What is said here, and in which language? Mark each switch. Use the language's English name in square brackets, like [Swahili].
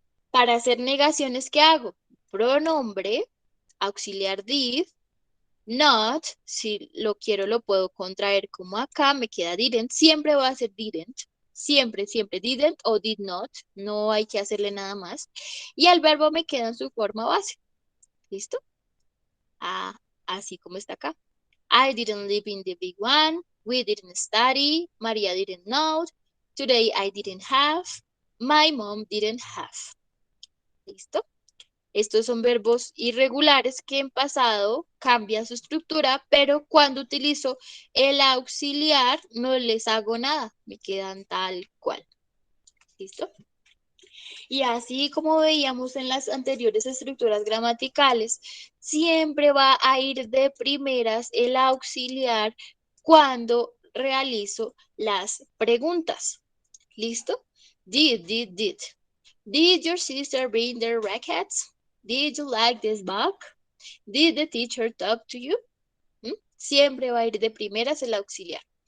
[Spanish] Para hacer negaciones, ¿qué hago? Pronombre, auxiliar did, not, si lo quiero lo puedo contraer como acá, me queda didn't, siempre va a ser didn't, siempre, siempre didn't o did not, no hay que hacerle nada más. Y el verbo me queda en su forma base, ¿listo? Ah, así como está acá. [English] I didn't live in the big one, we didn't study, Maria didn't know, today I didn't have, my mom didn't have. [Spanish] ¿Listo? Estos son verbos irregulares que en pasado cambian su estructura, pero cuando utilizo el auxiliar no les hago nada, me quedan tal cual. ¿Listo? Y así como veíamos en las anteriores estructuras gramaticales, siempre va a ir de primeras el auxiliar cuando realizo las preguntas. ¿Listo? Did. [English] Did your sister bring the rackets? Did you like this book? Did the teacher talk to you? ¿Mm? [Spanish] Siempre va a ir de primeras el auxiliar.